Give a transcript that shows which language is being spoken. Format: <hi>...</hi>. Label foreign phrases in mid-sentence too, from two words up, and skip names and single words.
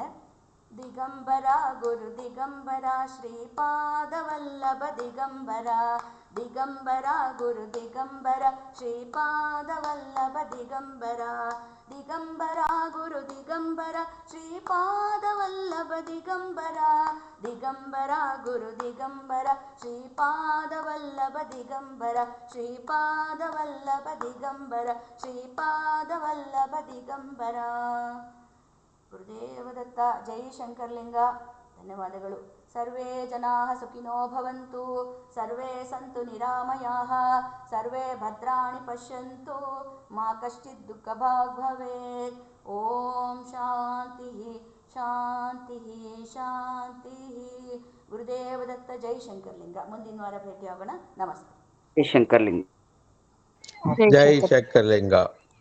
<kn>ದಿಗಂಬರ ಗುರು ದಿಗಂಬರ ಶ್ರೀಪಾದವಲ್ಲಭ ದಿಗಂಬರ, ದಿಗಂಬರ ಗುರು ದಿಗಂಬರ ಶ್ರೀಪಾದವಲ್ಲಭ ದಿಗಂಬರ, ದಿಗಂಬರ ಗುರು ದಿಗಂಬರ ಶ್ರೀಪಾದವಲ್ಲಭ ದಿಗಂಬರ, ದಿಗಂಬರ ಗುರು ದಿಗಂಬರ ಶ್ರೀಪಾದವಲ್ಲಭ ದಿಗಂಬರ, ಶ್ರೀಪಾದವಲ್ಲಭ ದಿಗಂಬರ, ಶ್ರೀಪಾದವಲ್ಲಭ ದಿಗಂಬರ. ಗುರುದೇವದತ್ತ. ಜೈ ಶಂಕರಲಿಂಗ. ಧನ್ಯವಾದಗಳು.</kn> <sa>ಸರ್ವೇ ಜನಾಃ ಸುಖಿನೋ ಭವಂತು, ಸರ್ವೇ ಸಂತು ನಿರಾಮಯಾಃ, ಸರ್ವೇ ಭದ್ರಾಣಿ ಪಶ್ಯಂತು, ಮಾ ಕಶ್ಚಿತ್ ದುಃಖಭಾಗ್ ಭವೇತ್. ಓಂ ಶಾಂತಿ ಶಾಂತಿ ಶಾಂತಿ.</sa> <kn>ಗುರುದೇವದತ್ತ. ಜೈ ಶಂಕರಲಿಂಗ. ಮುಂದಿನ ವಾರ ಭೇಟಿಯಾಗೋಣ. ನಮಸ್ತೆ. ಶಂಕರಲಿಂಗ. ಜೈ ಶಂಕರಲಿಂಗ.</kn>